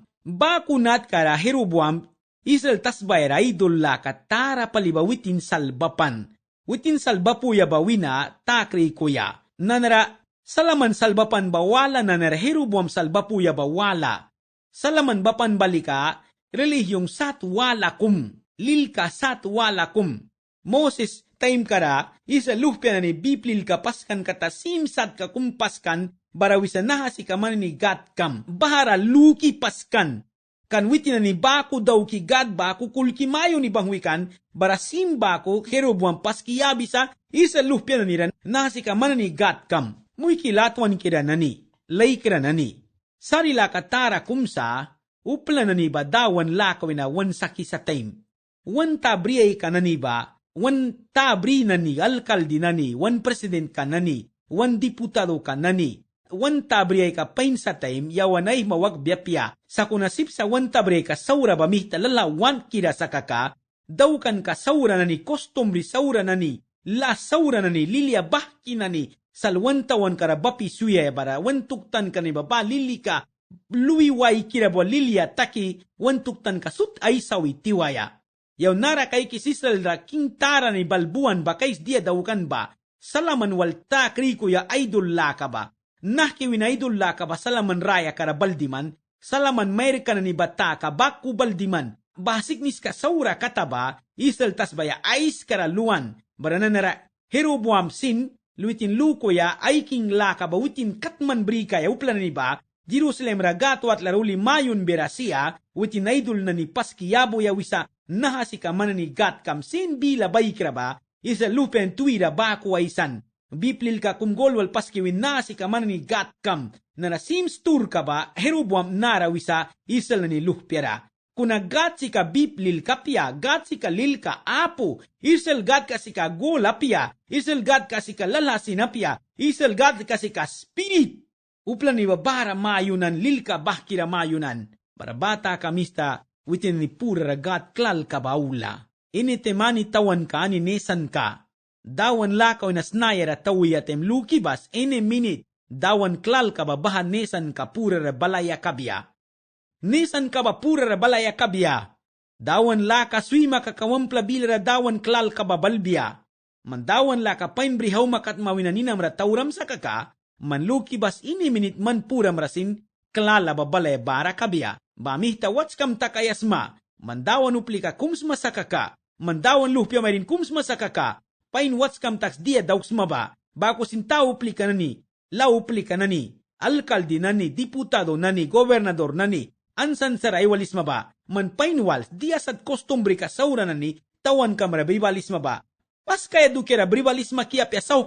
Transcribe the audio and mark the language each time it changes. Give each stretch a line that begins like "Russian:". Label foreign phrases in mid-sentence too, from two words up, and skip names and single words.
Mískito: Bakunat kara Jeroboam Israel tasbayra idol la katara paliba witin salbapan. Witin salbapuya bawina takri kuya. Nanara, salaman salbapan bawala nanara Jeroboam salbapuya bawala. Salaman bapan balika, relihiyong satwala kum, lilka satwala kum. Moses time kara, isa luhpya na ni biplil ka paskan kata simsat ka kumpaskan, barawisa nahasi ka man ni gat kam, bahara luki paskan. Kan witin na ni baku daw ki gad baku kulki mayo ni bangwikan, barasim baku Jeroboam paskiyabisa, isa luhpya na niran, nasi ka man ni gat kam. Muy kilatwan kira nani, lay kira nani. Sarila katara kumsa, upla na ni ba dawan lakawin na wan saki sa time. Wan tabriyay ka na ni ba, wan tabri na ni, alkaldi na ni, wan president ka na ni, wan diputado ka na ni. Wan tabriyay ka pain sa time, yawanay mawag biyapya, sa kunasip sa wan tabriyay ka saura bamihta lalawan kira sa kaka, daw kan ka saura na ni, customary saura na ni, la saura na ni, lilia bahki na ni, salwan tawan kara bapi suya bara, wan tuktan ka ni baba lili ka, luwiway kira bo lilia taki, wan tuktan ka sut ay sawi tiwaya. Yaw nara kay kisisal ra king tara ni balbuan ba kays dia daw kan ba, salaman walta kri kuya idol la ka ba. Nahkiwin na idol la ka ba salaman raya kara baldiman, salaman mayri ka na ni bata ka baku baldiman, basik nis ka saura kataba, isal tas baya ais kara luan, barana nara Jeroboam sin, luitin lukoya ay king la ka ba witin katman brika ya uplan ni ba, Jerusalem ragato at laruli mayon berasiya, witin na idol na ni paskiyabo ya wisa, nahasi ka man ni gat kam sin bila baykra ba, isa lupen tuwira baku aisan. Biplil ka kumgolwal paskiwin nasi ka man ni gat kam, na nasims tur ka ba, Jeroboam narawisa, isal na ni luhpyara. Kuna gat si ka biplil kapya, gat si ka lil ka apo, isal gat ka si ka golapya, isal gat ka si ka lalasinapya, isal gat ka si ka spirit. Uplan ni babara mayunan, lil ka bahkira mayunan. Barabata kamista, witin ni pura gat klal ka baula. Initemani tawan ka, ninesan ka. Dawan lakaw na snayara tawiyatem lukibas ene minute dawan klal ka ba bahan nesan ka pura balaya kabya. Nesan ka ba pura balaya kabya. Dawan laka swima ka kawampla bilra dawan klal ka ba balbya. Mandawan laka painbrihaw makat mawinaninam ra tauram sa kaka manluki bas ini minit man pura marasin, klala babalay bara kabya, bamihta wats kam takayasma, mandawan uplika kums masakaka, mandawan luhpya mayrin kums masakaka, pain wats kam taks dia dauksma ba, bako sinta uplika nani, la uplika nani, alkaldi nani, diputado nani, gobernador nani, ansan saray walisma ba, man pain wals dia sad kostumbre ka saura nani, tawan kamara bribalisma ba, pas kaya dukera bribalisma kiap ya sauk